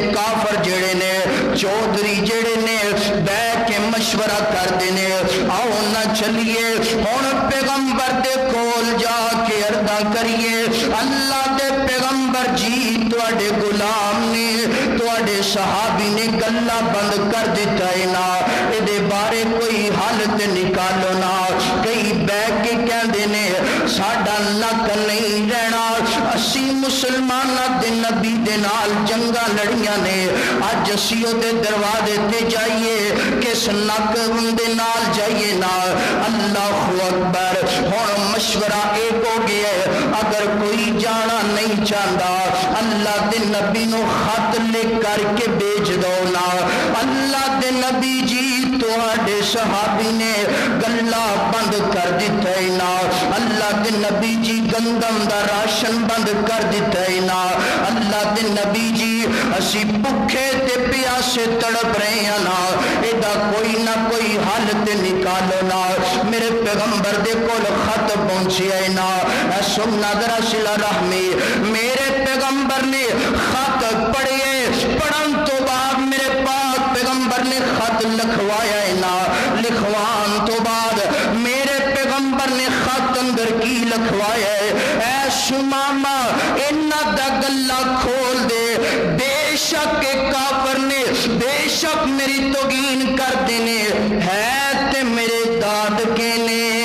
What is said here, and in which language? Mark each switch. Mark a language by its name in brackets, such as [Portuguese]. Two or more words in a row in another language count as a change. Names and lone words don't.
[Punjabi] کافر جڑے نے چودھری جڑے نے بیٹھ کے مشورہ کر دینے آؤ نہ چلیے اور پیغمبر دے کول جا کے عرضہ کریے اللہ دے پیغمبر جی تواڈے غلام نے تواڈے صحابی نے گلہ بند کر دیتا ہے نا اے بارے کوئی حالت نکالو نا کئی بیٹھ کے کہندے نے ساڈا نک نہیں رہنا اسی مسلماناں دے نبی دے نال جنگاں لڑیاں نے اج اسی او دے دروازے تے جائیے کس نک دے نال جائیے نا [Arabic] اللہ اکبر [Punjabi] ہن مشورہ ایک ہو گیا ہے اگر کوئی اللہ دے نبی نو خط لکھ کر کے بیچ دو نا اللہ دے نبی جی تواڈے صحابی نے گلا بند کر دیتا ہے نا اللہ دے نبی جی گندم دا راشن بند کر دیتا ہے نا اللہ دے نبی جی اسی بھکھے تے پیاسے تڑپ رہے ہیں نا ایدا کوئی نہ کوئی حل تے نکالو نا میرے پیغمبر دے کول خط پہنچیا ہے نا اے سننا ذرا صلہ رحمی میرے پیغمبر نے خط پڑھے پڑھن تو بعد میرے پاک پیغمبر نے خط لکھوایا ہے نا لکھوان تو بعد میرے پیغمبر نے خط اندر کی لکھوایا ہے اے سمامہ انہ دا گلہ کھول دے بے شک کافر نے بے شک میری توگین کر دینے ہے تے میرے داد کے نے